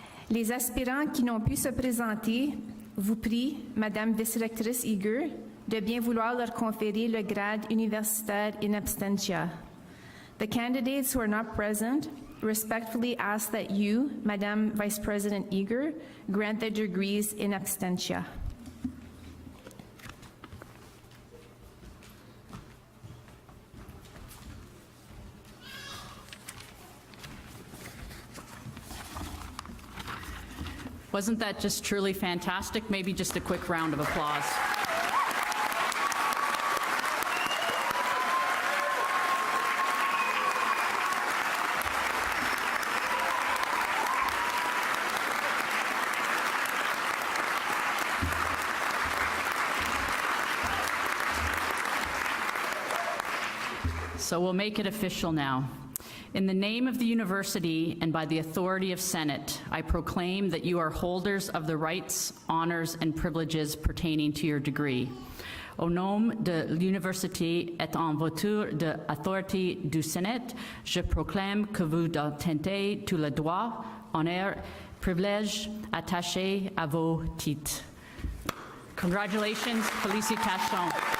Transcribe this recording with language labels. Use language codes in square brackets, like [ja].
[fr] Les aspirants qui n'ont pu se présenter vous prient, Madame Vice-rectrice Eager, de bien vouloir leur conférer le grade universitaire in absentia. [en] The candidates who are not present respectfully ask that you, Madame Vice President Eager, grant their degrees in absentia. Wasn't that just truly fantastic? Maybe just a quick round of applause. So we'll make it official now. In the name of the university and by the authority of Senate, I proclaim that you are holders of the rights, honors, and privileges pertaining to your degree. [fr] Au nom de l'université et en vertu de l'autorité du Sénat, je proclame que vous détenez tous les droits, honneurs, privilèges attachés à vos titres. [en] Congratulations, [fr] félicitations.